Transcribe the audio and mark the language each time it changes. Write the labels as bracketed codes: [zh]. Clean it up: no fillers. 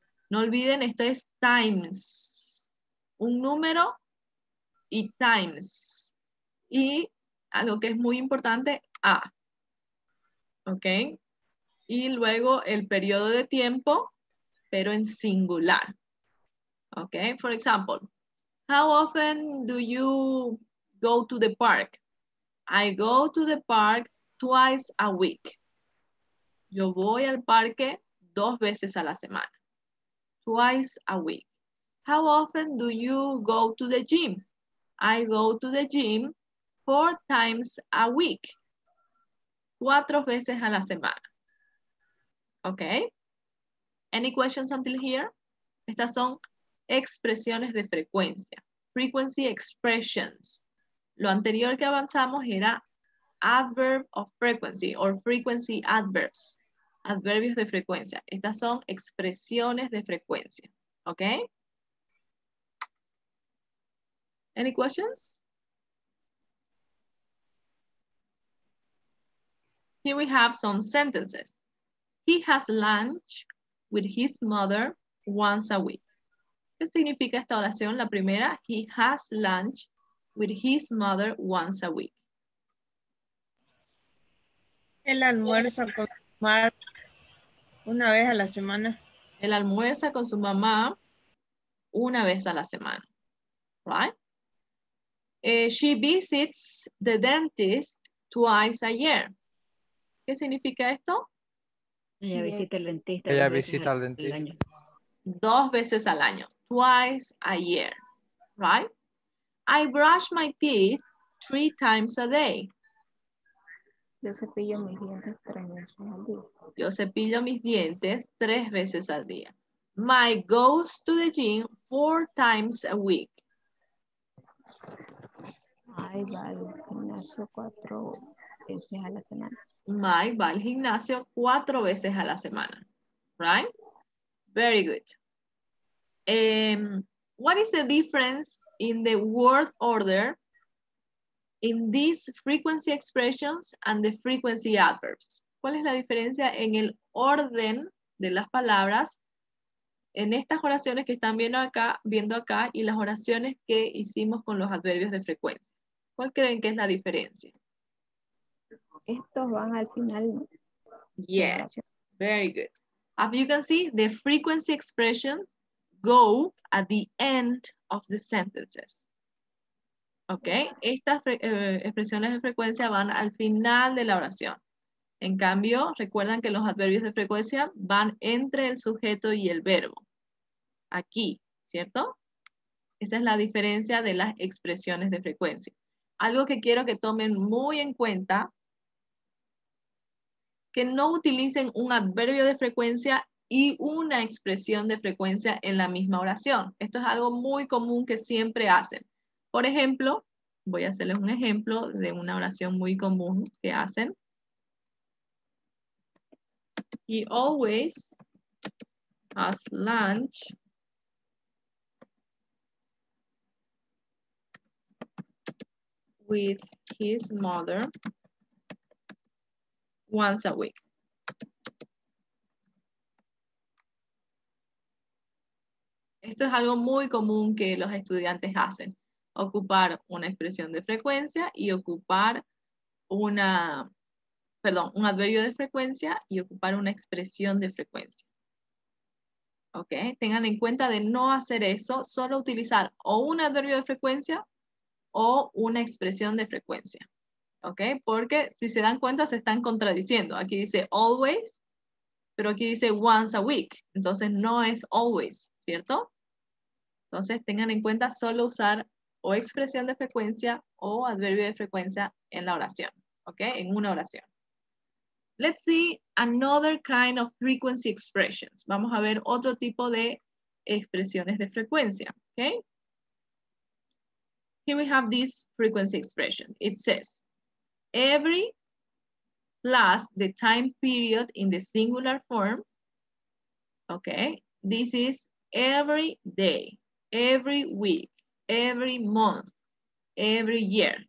[es] No olviden, esto es times. Un número y times. Y algo que es muy importante, a. Ok. Y luego el periodo de tiempo, pero en singular. [en] Ok. For example, how often do you go to the park? I go to the park twice a week. [es] Yo voy al parque 2 veces a la semana. [en] Twice a week. How often do you go to the gym? I go to the gym 4 times a week. [es] 4 veces a la semana. Okay. [en] Any questions until here? [es] Estas son expresiones de frecuencia. [en] Frequency expressions. [es] Lo anterior que avanzamos era [en] adverb of frequency or frequency adverbs. [es] Adverbios de frecuencia. Estas son expresiones de frecuencia. ¿Ok? [en] Any questions? Here we have some sentences. He has lunch with his mother once a week. [es] ¿Qué significa esta oración? La primera, [en] he has lunch with his mother once a week. [es] El almuerzo con su madre una vez a la semana. Él almuerza con su mamá una vez a la semana. [en] Right? She visits the dentist twice a year. [es] ¿Qué significa esto? Ella visita el dentista. Ella 2 veces visita al al dentista. año. 2 veces al año. [en] Twice a year. Right? I brush my teeth 3 times a day. [es] Yo cepillo mis dientes 3 veces al día. Yo cepillo mis dientes 3 veces al día. [en] Mike goes to the gym 4 times a week. [es] Ay, va al gimnasio 4 veces a la semana. Mike va al gimnasio 4 veces a la semana. [en] Right? Very good. What is the difference in the word order in these frequency expressions and the frequency adverbs? [es] ¿Cuál es la diferencia en el orden de las palabras en estas oraciones que están viendo acá y las oraciones que hicimos con los adverbios de frecuencia? ¿Cuál creen que es la diferencia? Estos van al final. [en] Yes, very good. As you can see, the frequency expressions go at the end of the sentences. ¿Ok? [es] Estas expresiones de frecuencia van al final de la oración. En cambio, recuerdan que los adverbios de frecuencia van entre el sujeto y el verbo. Aquí, ¿cierto? Esa es la diferencia de las expresiones de frecuencia. Algo que quiero que tomen muy en cuenta, que no utilicen un adverbio de frecuencia y una expresión de frecuencia en la misma oración. Esto es algo muy común que siempre hacen. Por ejemplo, voy a hacerles un ejemplo de una oración muy común que hacen. [en] He always has lunch with his mother once a week. [es] Esto es algo muy común que los estudiantes hacen. Ocupar una expresión de frecuencia y ocupar un adverbio de frecuencia y ocupar una expresión de frecuencia. ¿Ok? Tengan en cuenta de no hacer eso, solo utilizar o un adverbio de frecuencia o una expresión de frecuencia. ¿Ok? Porque si se dan cuenta se están contradiciendo. Aquí dice always, pero aquí dice [en] once a week. [es] Entonces no es always, ¿cierto? Entonces tengan en cuenta solo usar o expresión de frecuencia o adverbio de frecuencia en la oración. ¿Ok? En una oración. [en] Let's see another kind of frequency expressions. [es] Vamos a ver otro tipo de expresiones de frecuencia. [en] ¿Ok? Here we have this frequency expression. It says, every plus the time period in the singular form. Okay, this is every day, every week, every month, every year.